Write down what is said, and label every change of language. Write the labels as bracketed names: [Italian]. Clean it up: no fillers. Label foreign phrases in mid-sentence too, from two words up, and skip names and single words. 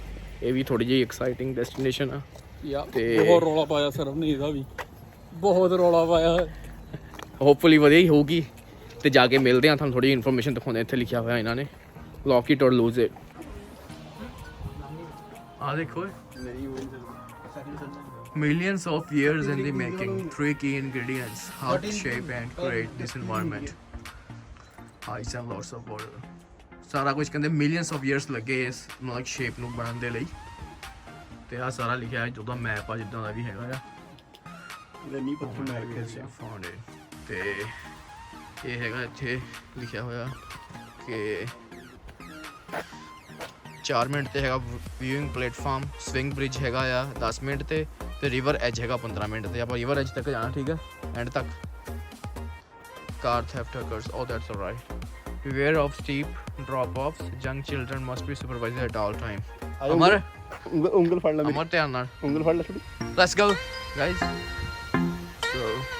[Punjabi] ਇਹ ਵੀ ਥੋੜੀ ਜਿਹੀ [English] exciting destination [Punjabi] ਆ। ਤੇ ਬਹੁਤ ਰੌਲਾ ਪਾਇਆ ਸਰਵ ਨੇ, ਇਹਦਾ ਵੀ ਬਹੁਤ ਰੌਲਾ ਪਾਇਆ। ਹੋਪਫੁਲੀ ਵਧੀਆ ਹੀ ਹੋਊਗੀ। ਤੇ ਜਾ ਕੇ ਮਿਲਦੇ ਆ, ਤੁਹਾਨੂੰ ਥੋੜੀ ਇਨਫੋਰਮੇਸ਼ਨ ਦਿਖਾਉਂਦੇ। ਇੱਥੇ ਲਿਖਿਆ ਹੋਇਆ ਇਹਨਾਂ ਨੇ [English] lock it or lose it. [Punjabi] ਆ ਦੇਖੋ, [English] millions of years in the making, 3 key ingredients: heart, shape and create this environment. Ice and lots of water. [Punjabi] ਸਾਰਾ ਕੁਝ ਕਹਿੰਦੇ [English] millions of years [Punjabi] ਲੱਗੇ ਇਸ ਮਤਲਬ ਸ਼ੇਪ ਨੂੰ ਬਣਾਉਣ ਦੇ ਲਈ। ਤੇ ਆ ਸਾਰਾ ਲਿਖਿਆ ਹੈ ਜਿਹਦਾ ਮੈਪ ਆ, ਜਿੱਦਾਂ ਦਾ ਵੀ ਹੈਗਾ ਆ। ਨਹੀਂ ਪੱਥਰ ਮਾਰ ਕੇ [English] found it. [Punjabi] ਤੇ ਇਹ ਹੈਗਾ ਇੱਥੇ ਲਿਖਿਆ ਹੋਇਆ ਕਿ 4 ਮਿੰਟ ਤੇ ਹੈਗਾ [English] viewing platform, swing bridge [Punjabi] ਹੈਗਾ ਆ 10 ਮਿੰਟ ਤੇ [English] river edge [Punjabi] ਹੈਗਾ 15 ਮਿੰਟ ਤੇ। ਆਪਾਂ [English] river edge [Punjabi] ਤੱਕ ਜਾਣਾ, ਠੀਕ ਹੈ, ਐਂਡ ਤੱਕ। [English] car theft occurs, oh that's alright. Beware of steep drop-offs. Young children must be supervised at all time. [Punjabi] ਅਮਰ ਉਂਗਲ ਫੜ ਲੈ ਮੇਰੀ, ਅਮਰ ਧਿਆਨ ਨਾਲ, ਉਂਗਲ ਫੜ ਲੈ ਛੋਟੀ। [English] let's go guys. So